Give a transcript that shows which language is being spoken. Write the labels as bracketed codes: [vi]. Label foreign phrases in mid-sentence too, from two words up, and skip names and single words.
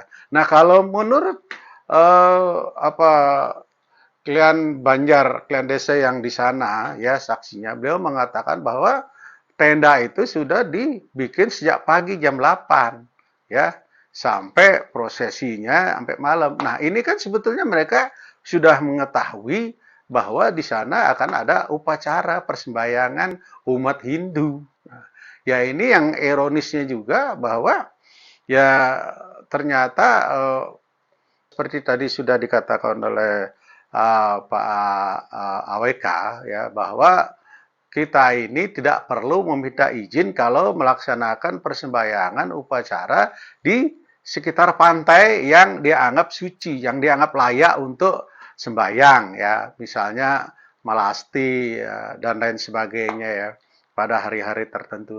[id] Nah, kalau menurut klien Banjar, klien desa yang di sana ya, saksinya beliau mengatakan bahwa tenda itu sudah dibikin sejak pagi jam 8 ya, sampai prosesinya sampai malam. Nah, ini kan sebetulnya mereka sudah mengetahui bahwa di sana akan ada upacara persembahyangan umat Hindu. Nah, ya ini yang ironisnya juga bahwa ya ternyata seperti tadi sudah dikatakan oleh Pak AWK ya, bahwa kita ini tidak perlu meminta izin kalau melaksanakan persembahyangan upacara di sekitar pantai yang dianggap suci, yang dianggap layak untuk sembahyang ya, misalnya Melasti ya, dan lain sebagainya ya, pada hari-hari tertentu.